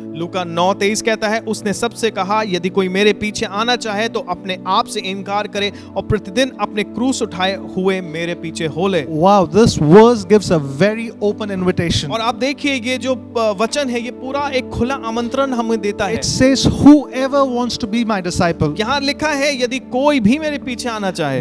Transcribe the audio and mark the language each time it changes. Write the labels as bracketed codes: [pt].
[hi] लूका 9:23 कहता है, उसने सबसे कहा यदि कोई मेरे पीछे आना चाहे तो अपने आप से इनकार करे और प्रतिदिन अपने क्रूस उठाए हुए मेरे पीछे हो ले। [en] Wow, this verse gives a very open invitation. [hi] और आप देखिए ये जो वचन है ये पूरा एक खुला आमंत्रण हमें देता है। [en] It says whoever wants to be my disciple. [hi] यहाँ लिखा है यदि कोई भी मेरे पीछे आना चाहे,